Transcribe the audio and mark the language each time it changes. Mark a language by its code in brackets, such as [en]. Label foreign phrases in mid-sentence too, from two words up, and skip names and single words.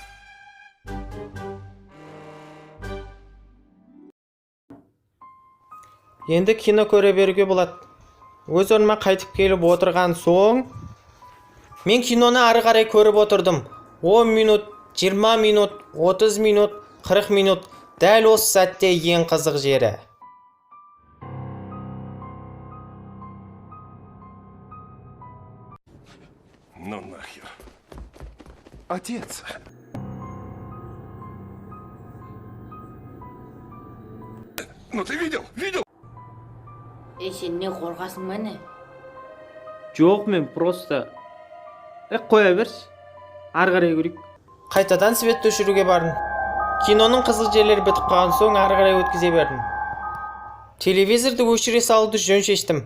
[kk] Енді кино көре беруге болады. Өз орныма қайтып келіп отырған соң, мен киноны ары қарай көріп отырдым. 10 минут, 20 минут, 30 минут, 40 минут. Дәл осы сәтте ең қызық жері. [ru] Ну нахер. Отец. Ну ты видел? [kk] Сен не қорқасың ба не? Жоқ, мен просто қоя берші. Ары қарай көрейік. Қайтадан светті өшіруге бардым. Киноның қызыл жерлері бітіп қалған соң ары қарай өткізе бердім. Телевизорды өшіре салуды жөн шештім.